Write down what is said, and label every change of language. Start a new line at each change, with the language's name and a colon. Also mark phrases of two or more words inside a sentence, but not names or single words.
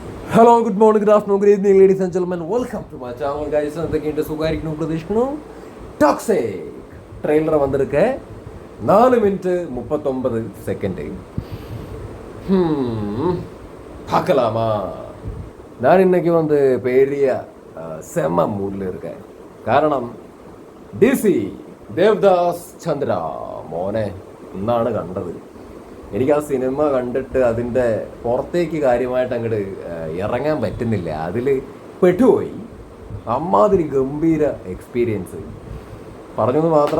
English: Hello, good morning, good afternoon, good evening, ladies and gentlemen. welcome to my channel guys.
Malayalam: എന്തൊക്കെയുണ്ട്? സുഖമായിരിക്കണം പ്രതീക്ഷിക്കണു. ടോക്സിക് ട്രെയിലർ വന്നിരിക്കെ 4 മിനിറ്റ് 39 സെക്കൻഡ്.
Tamil: பார்க்கலாமா? நான் இன்னைக்கு பெரிய செம்ம மூடில் இருக்கேன்.
Malayalam: കാരണം DC ദേവദാസ് ചന്ദ്ര മോനെ ഇന്നാണ് കണ്ടത്. എനിക്ക് ആ സിനിമ കണ്ടിട്ട് അതിൻ്റെ പുറത്തേക്ക് കാര്യമായിട്ട് അങ്ങോട്ട് ഇറങ്ങാൻ പറ്റുന്നില്ല. അതിൽ പെട്ടുപോയി. അമ്മാതിരി ഗംഭീര എക്സ്പീരിയൻസ് പറഞ്ഞെന്ന് മാത്രം.